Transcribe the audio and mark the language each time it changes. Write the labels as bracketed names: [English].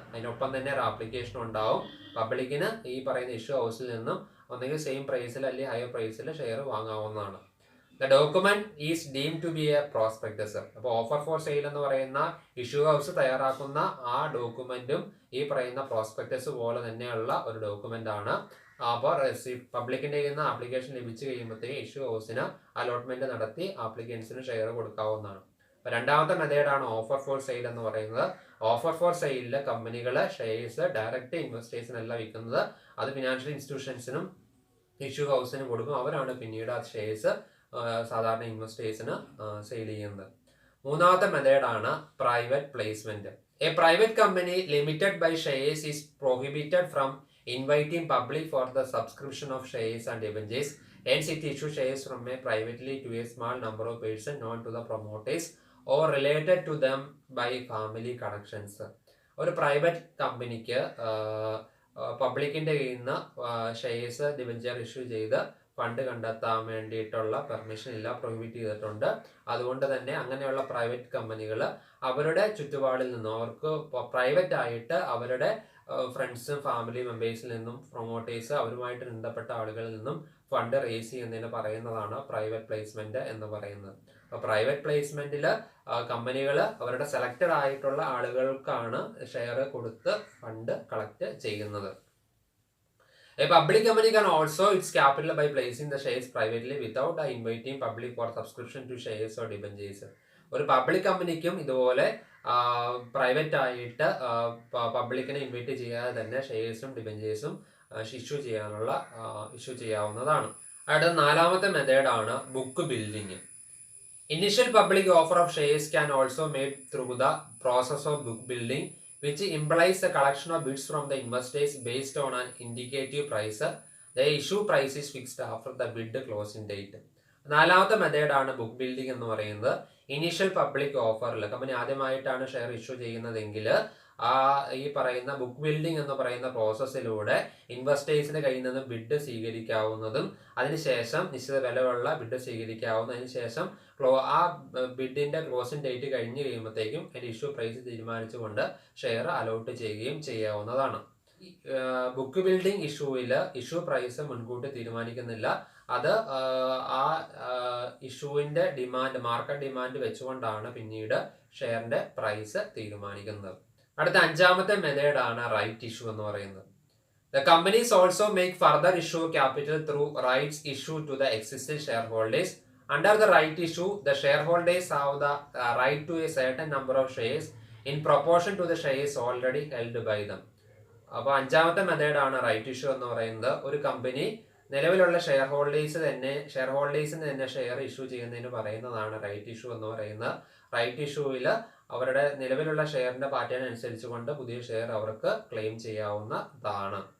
[Malayalam] അതിനൊപ്പം തന്നെ ഒരു ആപ്ലിക്കേഷൻ ഉണ്ടാവും. പബ്ലിക്കിന് ഈ പറയുന്ന ഇഷ്യൂ ഹൗസിൽ നിന്നും ഒന്നെങ്കിൽ സെയിം പ്രൈസിൽ അല്ലെങ്കിൽ ഹയർ പ്രൈസിൽ share വാങ്ങാവുന്നതാണ്. [English] The document is deemed to be a prospectus. [Malayalam] അപ്പോൾ ഓഫർ ഫോർ സെയിൽ എന്ന് പറയുന്ന ഇഷ്യൂ ഹൗസ് തയ്യാറാക്കുന്ന ആ ഡോക്യുമെന്റും ഈ പറയുന്ന പ്രോസ്പെക്ടസ് പോലെ തന്നെയുള്ള ഒരു ഡോക്യുമെന്റ് ആണ്. അപ്പോൾ പബ്ലിക്കിന്റെ കയ്യിൽ നിന്ന് ആപ്ലിക്കേഷൻ ലഭിച്ചു കഴിയുമ്പോഴത്തേക്ക് ഇഷ്യൂ ഹൗസിന് അലോട്ട്മെന്റ് നടത്തി ആപ്ലിക്കൻസിന് ഷെയർ കൊടുക്കാവുന്നതാണ്. രണ്ടാമത്തെ മെത്തേഡാണ് ഓഫർ ഫോർ സെയിൽ എന്ന് പറയുന്നത്. ഓഫർ ഫോർ സെയിലിൽ കമ്പനികളെ ഷെയർസ് ഡയറക്റ്റ് ഇൻവെസ്റ്റേഴ്സിനല്ല വിൽക്കുന്നത്. അത് ഫിനാൻഷ്യൽ ഇൻസ്റ്റിറ്റ്യൂഷൻസിനും ഇഷ്യൂ ഹൗസിനും കൊടുക്കും. അവരാണ് പിന്നീട് ആ ഷെയർസ് സാധാരണ ഇൻവെസ്റ്റേഴ്സിന് സെയിൽ ചെയ്യുന്നത്. മൂന്നാമത്തെ മെത്തേഡാണ് private placement. [English] A private company limited by shares is prohibited from inviting public for the subscription of shares and debentures. Hence it issue shares from a privately to a small number of persons known to the promoters or related to them by family connections. [Malayalam] ഒരു private കമ്പനിക്ക് പബ്ലിക്കിന്റെ കയ്യിൽ നിന്ന് shares debenture issue ചെയ്ത് fund കണ്ടെത്താൻ വേണ്ടിയിട്ടുള്ള permission ഇല്ല, prohibit ചെയ്തിട്ടുണ്ട്. അതുകൊണ്ട് തന്നെ അങ്ങനെയുള്ള പ്രൈവറ്റ് കമ്പനികൾ അവരുടെ ചുറ്റുപാടിൽ നിന്നും അവർക്ക് പ്രൈവറ്റ് ആയിട്ട് അവരുടെ ഫ്രണ്ട്സും ഫാമിലി മെമ്പേഴ്സിൽ നിന്നും പ്രൊമോട്ടേഴ്സ് അവരുമായിട്ട് ബന്ധപ്പെട്ട ആളുകളിൽ നിന്നും ഫണ്ട് റേസ് ചെയ്യുന്നതിന് പറയുന്നതാണ് പ്രൈവറ്റ് പ്ലേസ്മെന്റ് എന്ന് പറയുന്നത്. അപ്പോൾ പ്രൈവറ്റ് പ്ലേസ്മെന്റിൽ കമ്പനികൾ അവരുടെ സെലക്റ്റഡ് ആയിട്ടുള്ള ആളുകൾക്കാണ് ഷെയർ കൊടുത്ത് ഫണ്ട് കളക്ട് ചെയ്യുന്നത്. [English] A public company can also its capital by placing the shares privately without inviting public for subscription to shares or debentures. [Malayalam] ഒരു പബ്ലിക് കമ്പനിക്കും ഇതുപോലെ പ്രൈവറ്റ് ആയിട്ട് പബ്ലിക്കിനെ ഇൻവൈറ്റ് ചെയ്യാതെ തന്നെ ഷെയർസും ഡിബഞ്ചേഴ്സും ഇഷ്യൂ ചെയ്യാവുന്നതാണ്. അടുത്ത നാലാമത്തെ മെത്തേഡാണ് book building. [English] Initial public offer of shares can also made through the process of book building, which implies the collection of bids from the investors based on an indicative price. The issue price is fixed after the bid closing date. [Malayalam] നാലാമത്തെ മെത്തേഡാണ് book building എന്ന് പറയുന്നത്. Initial public ഓഫറിൽ company ആദ്യമായിട്ടാണ് share issue ചെയ്യുന്നതെങ്കിൽ ഈ പറയുന്ന book building എന്ന് പറയുന്ന പ്രോസസ്സിലൂടെ ഇൻവെസ്റ്റേഴ്സിന്റെ കയ്യിൽ നിന്ന് ബിഡ് സ്വീകരിക്കാവുന്നതും അതിനുശേഷം നിശ്ചിത വിലയുള്ള ബിഡ് സ്വീകരിക്കാവുന്നതിന് ശേഷം ആ ബിഡിന്റെ ക്ലോസിംഗ് ഡേറ്റ് കഴിഞ്ഞ് കഴിയുമ്പോഴത്തേക്കും അതിന്റെ ഇഷ്യൂ പ്രൈസ് തീരുമാനിച്ചുകൊണ്ട് ഷെയർ അലോട്ട് ചെയ്യുകയും ചെയ്യാവുന്നതാണ്. ബുക്ക് ബിൽഡിംഗ് ഇഷ്യൂവിൽ ഇഷ്യൂ പ്രൈസ് മുൻകൂട്ടി തീരുമാനിക്കുന്നില്ല. അത് ആ ഇഷ്യൂവിന്റെ മാർക്കറ്റ് ഡിമാൻഡ് വെച്ചുകൊണ്ടാണ് പിന്നീട് ഷെയറിന്റെ പ്രൈസ് തീരുമാനിക്കുന്നത്. അടുത്ത അഞ്ചാമത്തെ മെത്തേഡാണ് റൈറ്റ് ഇഷ്യൂ എന്ന് പറയുന്നത്. [English] The companies also make further issue capital through rights issue to the existing shareholders. Under the right issue, the shareholders have the right to a certain number of shares in proportion to the shares already held by them. [Malayalam] അപ്പോൾ അഞ്ചാമത്തെ മെത്തേഡാണ് right issue എന്ന് പറയുന്നത്. ഒരു company നിലവിലുള്ള ഷെയർഹോൾഡേഴ്സിന് തന്നെ share issue ചെയ്യുന്നതിന് പറയുന്നതാണ് റൈറ്റ് ഇഷ്യൂ എന്ന് പറയുന്നത്. റൈറ്റ് ഇഷ്യൂവിൽ അവരുടെ നിലവിലുള്ള ഷെയറിന്റെ പാറ്റേൺ അനുസരിച്ചുകൊണ്ട് പുതിയ ഷെയർ അവർക്ക് ക്ലെയിം ചെയ്യാവുന്നതാണ്.